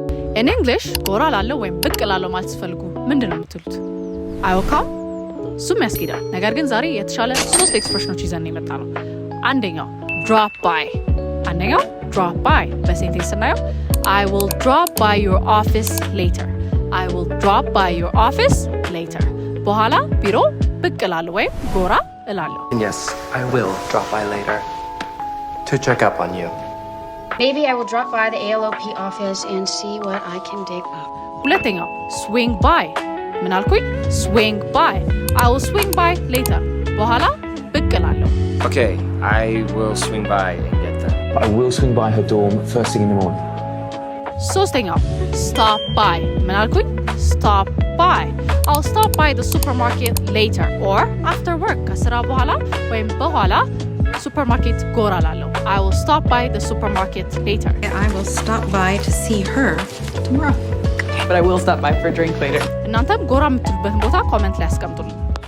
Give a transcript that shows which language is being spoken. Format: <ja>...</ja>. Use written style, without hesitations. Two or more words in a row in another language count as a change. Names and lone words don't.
<en>In English</en> <am>ጎራ ላለው ወይም ብቅ ላለው ማለት ሲፈልጉ ምንድነው የምትሉት?</am> <en>I will come</en> <am>እሱም ያስኬዳል። ነገር ግን ዛሬ የተሻለ 3 ኤክስፕሬሽኖች ይዘን የመጣ ነው። አንደኛው</am> <en>drop by drop by</en> <am>በሴንቴንስ ስናየው</am> <en>I will drop by your office later. I will drop by your office later.</en> <am>በኋላ ቢሮ ብቅ እላለሁ ወይም ጎራ እላለሁ።</am> <en>Yes, I will drop by later to check up on you. Maybe I will drop by the ALOP office and see what I can dig up.</en> <am>ሁለተኛው</am> <en>swing by</en> <am>ምን አልኩኝ?</am> <en>swing by. I will swing by later.</en> <am>በኋላ ብቅ እላለሁ።</am> <en>Okay, I will swing by and get them. I will swing by her dorm first thing in the morning.</en> <am>ሶስተኛው</am> <en>stop by</en> <am>ምን አልኩኝ?</am> <en>stop by. I'll stop by the supermarket later or after work</en> <am>ከስራ በኋላ ወይም በኋላ ሱፐርማርኬት ጎራ እላለሁ።</am> <en>I will stop by the supermarket later. I will stop by to see her tomorrow. But I will stop by for a drink later.</en> <am>እናንተም ጎራ የምትሉበትን ቦታ ኮሜንት ላይ አስቀምጡልኝ።</am>